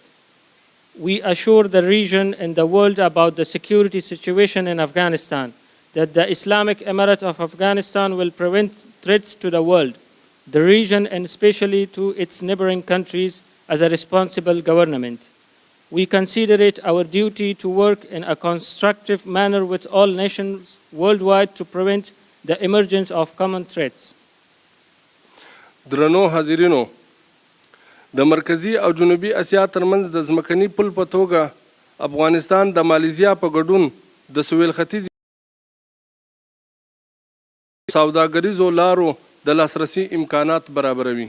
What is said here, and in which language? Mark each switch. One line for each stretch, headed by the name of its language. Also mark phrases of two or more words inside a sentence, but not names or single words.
English: We assure the region and the world about the security situation in Afghanistan, that the Islamic Emirate of Afghanistan will prevent threats to the world, the region, and especially to its neighboring countries as a responsible government. We consider it our duty to work in a constructive manner with all nations worldwide to prevent the emergence of common threats.
Pashto: درنو حاضرینو، د مرکزی او جنوبي اسیا ترمنځ د ځمکني پل په توګه افغانستان د مالیزیا په ګډون د سویل ختیځ سوداګریزو لارو د لاسرسي امکانات برابروي.